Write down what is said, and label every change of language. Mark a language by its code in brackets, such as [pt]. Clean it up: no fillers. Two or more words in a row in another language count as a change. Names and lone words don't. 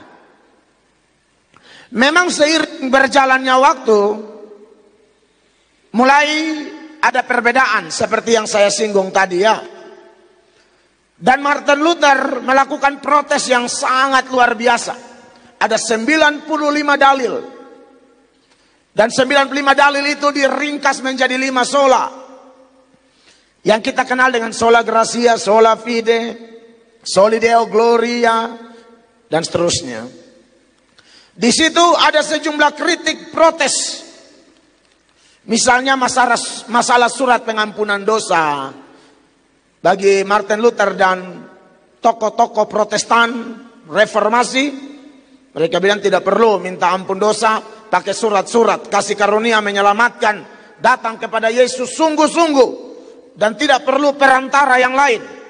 [id] Memang seiring berjalannya waktu mulai ada perbedaan seperti yang saya singgung tadi ya. Dan Martin Luther melakukan protes yang sangat luar biasa. Ada 95 dalil. Dan 95 dalil itu diringkas menjadi 5 sola. Yang kita kenal dengan [la] sola gratia, sola fide, soli deo gloria, [id] dan seterusnya. Di situ ada sejumlah kritik protes. Misalnya masalah surat pengampunan dosa. Bagi Martin Luther dan tokoh-tokoh Protestan reformasi, mereka bilang tidak perlu minta ampun dosa, pakai surat-surat kasih karunia menyelamatkan, datang kepada Yesus sungguh-sungguh dan tidak perlu perantara yang lain.